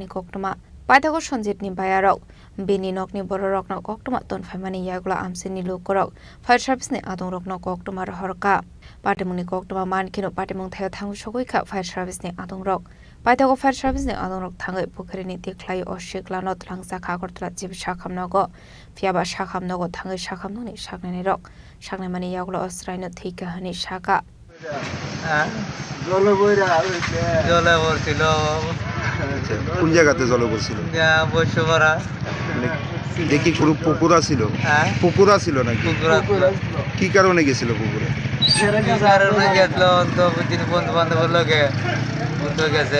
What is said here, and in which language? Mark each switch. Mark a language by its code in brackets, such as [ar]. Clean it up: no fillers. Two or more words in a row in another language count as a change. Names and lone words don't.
[trp] koktoma paithako Sanjit ni bayarok bini nokni bororokno koktoma tonfaimani yagla amsini lokorok [en] fire service [trp] ni adongrokno koktoma rohorka Party mungni koktoma mankino party mung thayo thangu sogoika [en] fire service [trp] ni adongrok paithago [en] fire service [trp] ni adongrok thangai pukhri ni tiklai oshikla no tlangjak agortla jib shakhamnogo fiaba shakhamnogo thangai shakhamnoni saknani rok saknaimani yagla osraino thika hani shaka [bn] জলে পড়ছিল কোন জায়গাতে জলে পড়ছিল বৈশ্যপাড়া দেখি কোনো পুকুর ছিল পুকুর ছিল নাকি কি কারণে গেছিল পুকুরে কারণে গেছিল তো দিন বন্ধু বান্ধবের লোকে বন্ধু গেছে